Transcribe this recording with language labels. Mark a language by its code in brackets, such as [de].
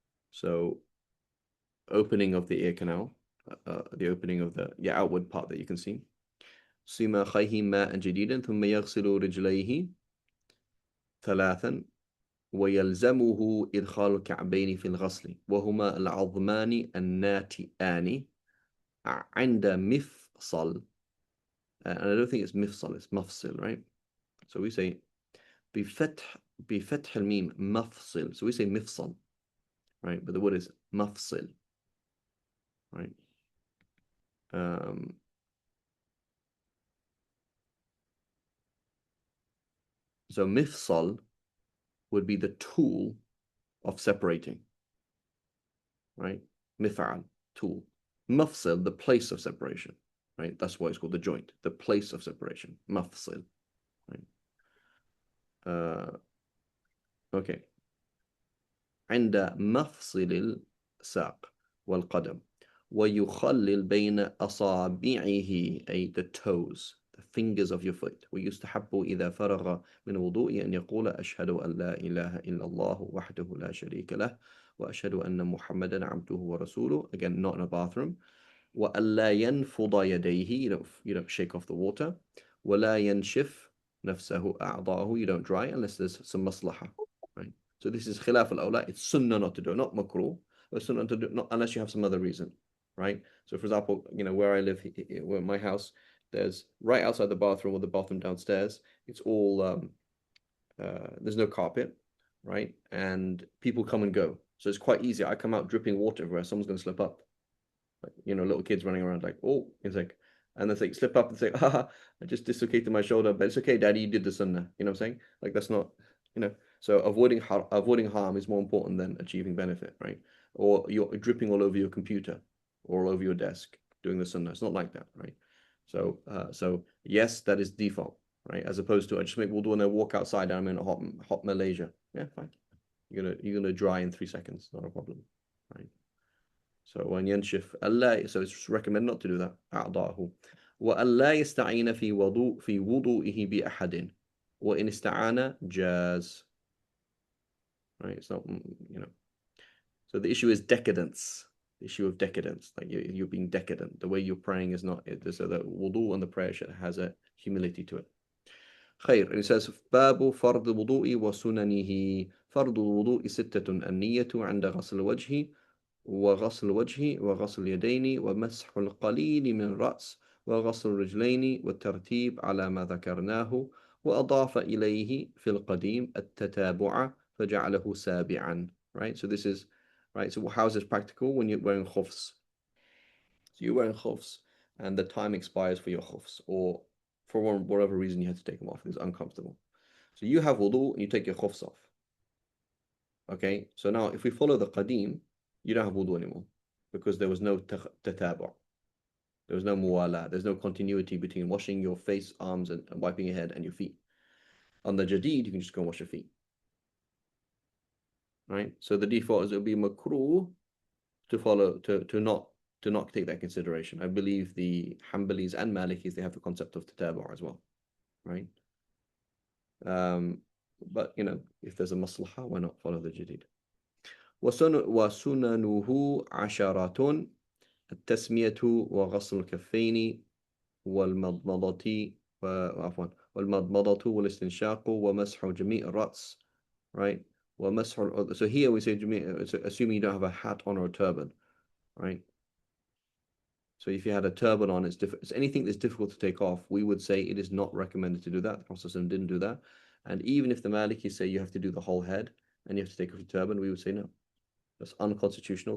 [en] So opening of the ear canal, the opening of the outward part that you can see. [ar] صماخيه ماء جديدا ثم يغسل رجليه ثلاثا ويلزمه إدخال الكعبين في الغسل وهما العظمان الناتئان عند مفصل, [en] and I don't think it's [ar] مفصل, it's مفصل, right? [en] So we say [ar] بفتح الميم مفصل, [en] so we say مفصل, right? But the word is مفصل, right? So مفصل would be the tool of separating, right? Mif'al, tool. Mafsil, the place of separation, right? That's why it's called the joint, the place of separation. Mafsil, right? Okay. [ar] عند مفصل الساق والقدم ويخلل بين أصابعه, أي [en] the toes, the fingers of your foot. [ar] ويستحب إذا فرغ من وضوء أن يقول أشهد أن لا إله إلا الله وحده لا شريك له وأشهد أن محمدا عبده ورسوله. [en] Again, not in a bathroom. [ar] وألا ينفض يديه, [en] you don't shake off the water. [ar] ولا ينشف نفسه أعضاءه, [en] you don't dry unless there's some maslaha, right? So this is khilaf al-awla. It's sunnah not to do it, not makruh, but sunnah to do it, not unless you have some other reason, right? So for example, where I live, where my house, there's right outside the bathroom or the bathroom downstairs. It's all there's no carpet, right? And people come and go. So it's quite easy. I come out dripping water everywhere. Someone's going to slip up. Like, little kids running around like, oh, it's like, and they like, slip up and say, haha, I just dislocated my shoulder, but it's okay, daddy, you did the sunnah. You know what I'm saying? Like, that's not, so avoiding harm is more important than achieving benefit, right? Or you're dripping all over your computer or all over your desk doing the sunnah. It's not like that, right? So yes, that is default, right? As opposed to I just make wudu and then walk outside and I'm in a hot Malaysia. Yeah, fine. You're gonna dry in 3 seconds, not a problem, right? [ar] So when ينشف ألا [en] so it's recommended not to do that [ar] أعضاءه وألا يستعين في وضوئه بأحد وإن استعان جاز, right? [en] It's not, so the issue is decadence, the issue of decadence, like you're being decadent. The way you're praying is not it. So the wudu and the prayer has a humility to it. [ar] خير. And it says باب فرض الوضوء وسننه. فرض الوضوء 6 النية عند غسل الوجه وغسل الوجه وغسل اليدين ومسح القليل من الرأس وغسل الرجلين والترتيب على ما ذكرناه وأضاف إليه في القديم التتابع فجعله سابعا, right? [en] So this is right. So how is this practical when you're wearing khufs? So you're wearing khufs and the time expires for your khufs, or for whatever reason you had to take them off. It's uncomfortable. So you have wudu and you take your khufs off. Okay, so now if we follow the qadim, you don't have wudu anymore because there was no tatabu'. There was no muwala. There's no continuity between washing your face, arms, and wiping your head and your feet. On the jadid, you can just go and wash your feet. Right? So the default is it would be makruh to follow to not take that consideration. I believe the Hanbalis and Malikis, they have the concept of tatabu' as well. Right? But if there's a maslahah, why not follow the jadid? [ar] وسننه عشرة التسمية وغسل الكفين والمضمضة والمضمضة والاستنشاق ومسح جميع الرأس, right? [en] So here we say assuming you don't have a hat on or a turban, right? So if you had a turban on, it's anything that's difficult to take off, we would say it is not recommended to do that. The Prophet didn't do that. And even if the Malikis say you have to do the whole head and you have to take off your turban, we would say no. That's unconstitutional.